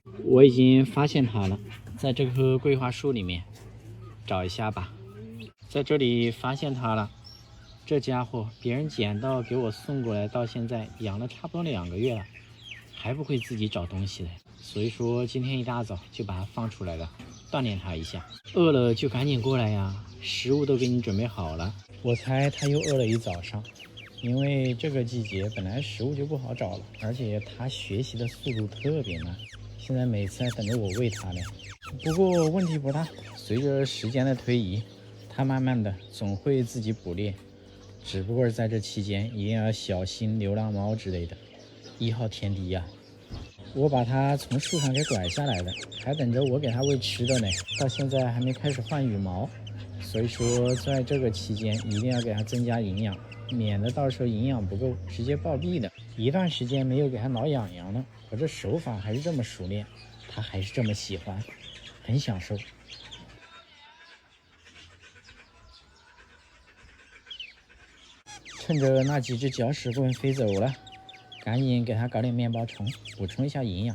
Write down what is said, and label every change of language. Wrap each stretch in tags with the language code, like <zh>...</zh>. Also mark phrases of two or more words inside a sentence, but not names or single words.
<zh>我已經發現它了，在這棵桂花樹裡面，找一下吧。在這裡發現它了，這家伙別人撿到給我送過來，到現在養了差不多2個月了，還不會自己找東西嘞。所以說今天一大早就把它放出來了，鍛鍊它一下。餓了就趕緊過來呀，食物都給你準備好了。我猜它又餓了一早上。因為這個季節本來食物就不好找了，而且它學習的速度特別慢，現在每次還等着我餵它呢。不過問題不大，隨着時間的推移，它慢慢的總會自己捕獵。只不過在這期間一定要小心流浪貓之類的，1號天敵呀。我把它從樹上給拐下來的，還等着我給它餵吃的呢，到現在還沒開始換羽毛，所以說在這個期間一定要給它增加營養，免得到時候營養不夠直接暴斃的。一段時間沒有给它挠癢癢了，我這手法還是這麼熟練，它還是这麼喜歡，很享受。趁着那幾隻搅屎棍飛走了，趕緊給它搞點麵包蟲，補充一下營養。</zh>